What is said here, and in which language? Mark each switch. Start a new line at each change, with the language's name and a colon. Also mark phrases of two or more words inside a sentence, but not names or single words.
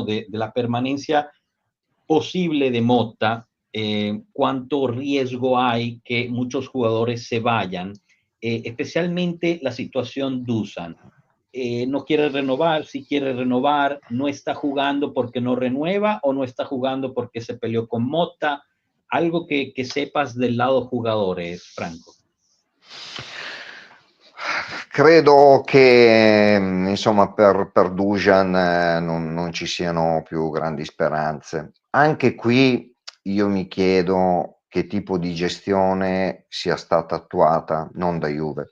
Spanish: De la permanencia posible de Motta, cuánto riesgo hay que muchos jugadores se vayan, especialmente la situación Dusan. No quiere renovar, si quiere renovar, no está jugando porque no renueva o no está jugando porque se peleó con Motta. Algo que sepas del lado jugadores, Franco.
Italian: Credo che insomma per Dusan non ci siano più grandi speranze. Anche qui io mi chiedo che tipo di gestione sia stata attuata, non da Juve.